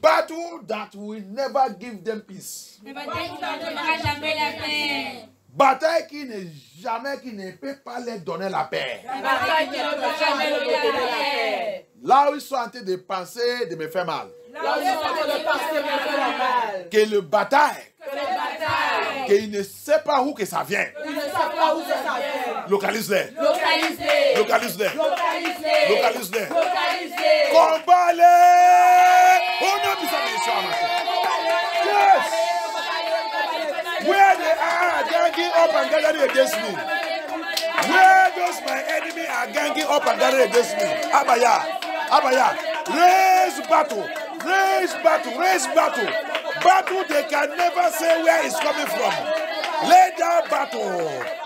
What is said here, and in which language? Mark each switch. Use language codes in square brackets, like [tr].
[en] Battle that will never give them peace. [fr] La bataille qui ne donnera jamais la paix. Bataille qui ne peut pas leur donner la paix. La bataille qui ne peut jamais donner la paix. Là où ils sont en train de penser de me faire mal. Là où ils sont en train de penser de me faire mal. Que le bataille, Que les batailles. qu'il ne sait pas où que ça vient. Ils ne savent pas où ça vient. Localise-les. Localisez. Localise-les. Localisez. Localise-les. Localisez. Combat-les. Au nom du Seigneur Yeshua Hamashiach. [en] Yes. Where they are ganging up and gathering against me. Where those my enemy are ganging up and gathering against me. Abaya. Abaya. Raise battle. Raise battle. Raise battle. Battle they can never say where it's coming from. Lay down battle.